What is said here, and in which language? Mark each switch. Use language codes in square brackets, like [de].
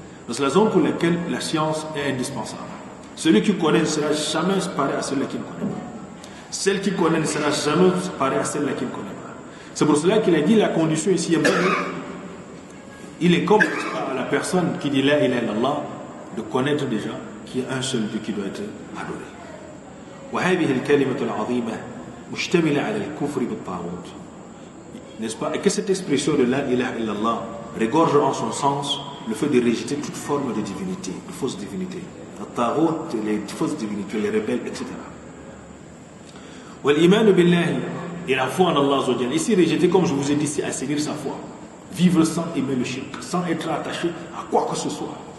[fr] C'est la raison pour laquelle la science est indispensable. Celui qui connaît ne sera jamais pareil à celui qui ne connaît pas. Celle qui connaît ne sera jamais pareil à celle qui ne connaît pas. C'est pour cela qu'il a dit la condition ici, il est comme à la personne qui dit la ilaha illallah de connaître déjà qu'il y a un seul Dieu qui doit être adoré. [ar] وهذه الكلمة العظيمة مشتملة على الكفر بالطاغوت. [fr] N'est-ce pas? Et que cette expression de la ilaha illallah regorge en son sens le fait de rejeter toute forme de divinité, de fausse divinité. الطاغوت, les fausses divinités, les rebelles, etc. [ar] والإيمان بالله, [fr] et la foi en Allah. Ici, rejeter, comme je vous ai dit, c'est assainir sa foi. Vivre sans aimer le shirk, sans être attaché à quoi que ce soit.